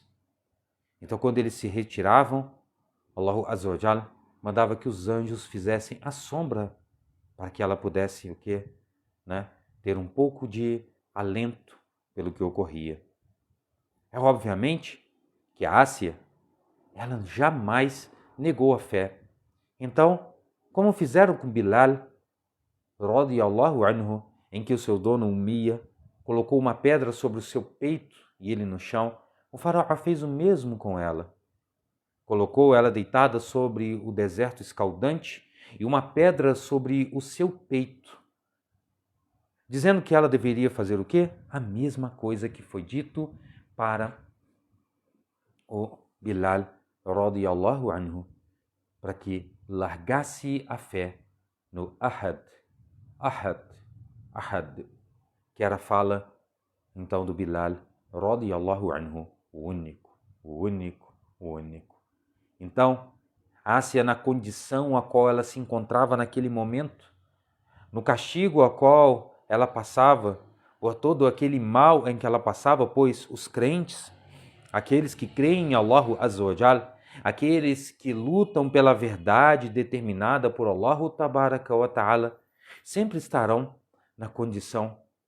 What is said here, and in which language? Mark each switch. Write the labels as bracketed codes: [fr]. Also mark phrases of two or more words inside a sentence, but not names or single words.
[pt] Então, quando eles se retiravam, [ar] الله عز وجل [pt] mandava que os anjos fizessem a sombra para que ela pudesse o quê? Né? ter um pouco de alento pelo que ocorria. É obviamente que a Ásia, ela jamais negou a fé. Então, como fizeram com Bilal, [ar] رضي الله عنه, [pt] em que o seu dono Umia colocou uma pedra sobre o seu peito e ele no chão, o faraó fez o mesmo com ela. Colocou ela deitada sobre o deserto escaldante e uma pedra sobre o seu peito, dizendo que ela deveria fazer o quê? A mesma coisa que foi dito para o Bilal [ar] رضي الله عنه, [pt] para que largasse a fé no [ar] أحد، أحد، أحد, [pt] que era a fala então do Bilal [ar] رضي الله عنه, [pt] o único, o único, o único. Então, Ásia, na condição a qual ela se encontrava naquele momento, no castigo a qual ela passava, por todo aquele mal em que ela passava, pois os crentes, aqueles que creem em [ar] الله عز وجل, [pt] aqueles que lutam pela verdade determinada por [ar] الله تبارك وتعالى, [pt] sempre estarão na condição